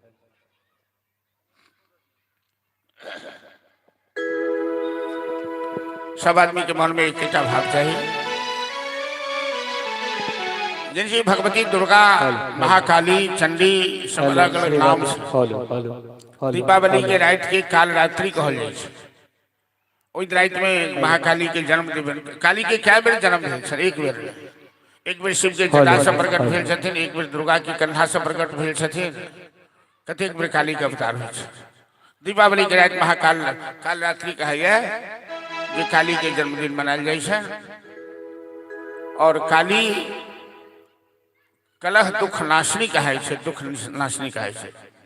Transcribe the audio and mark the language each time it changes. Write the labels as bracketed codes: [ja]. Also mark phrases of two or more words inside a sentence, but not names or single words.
[mai] सब आदमी के मन में एक भाव चाहिए, जिनसे भगवती दुर्गा, महाकाली, चंडी सब अलग अलग नाम से दीपावली के रात के काल रात्रि कहल जाए। ओई रात में महाकाली के जन्म दिन, काली के क्या बेर जन्म भेल सर? एक बेर शिव के जटा से प्रकट भेल छथिन, एक बेर दुर्गा के कंधा से प्रकट भेल छथिन, कतेक बेर काली के अवतार होइ छै। दीपावली के रात महाकाल काल रात्रि कहैया जे काली के जन्मदिन मनायल जाइ छै। और काली कलह दुख नाशनी कहे छै, दुख नाशनी कहे छै।